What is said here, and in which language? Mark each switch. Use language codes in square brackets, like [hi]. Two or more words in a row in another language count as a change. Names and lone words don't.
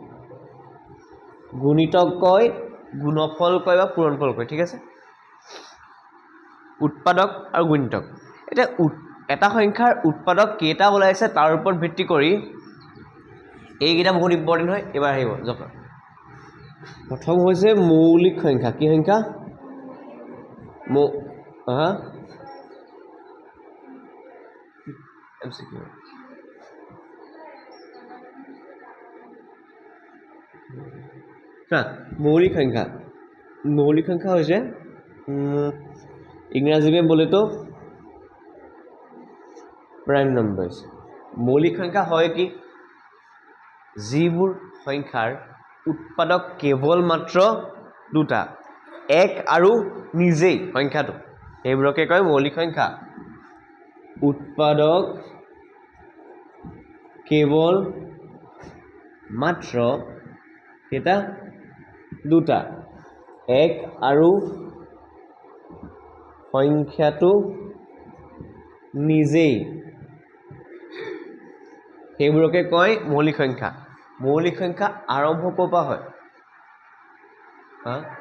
[as] গুণিতক কয় গুণফল কয় বা পূৰণফল কয় ঠিক আছে উৎপাদক আৰু গুণিতক এটা এটা সংখ্যাৰ উৎপাদক কেইটা ওলাইছে তাৰ ওপৰত ভিত্তি কৰি এইকেইটা বহুত ইম্পৰ্টেণ্ট হয় এবাৰ আহিব জকা প্ৰথম হৈছে মৌলিক সংখ্যা কি সংখ্যা হা এমসিকিউ মৌলিক সংখ্যা হৈছে [hi] इंग्राजी में बोले तो प्राइम नम्बर्स मौलिक संख्या है कि [as] যিবোৰ সংখ্যাৰ উৎপাদক কেৱল মাত্ৰ দুটা এক আৰু নিজেই সংখ্যাটো সেইবোৰকে কয় মৌলিক সংখ্যা উৎপাদক কেৱল মাত্ৰ কেইটা দুটা এক আৰু সংখ্যাটো নিজেই সেইবোৰকে কয় মৌলিক সংখ্যা আৰম্ভ ক'ৰ পৰা হয় হা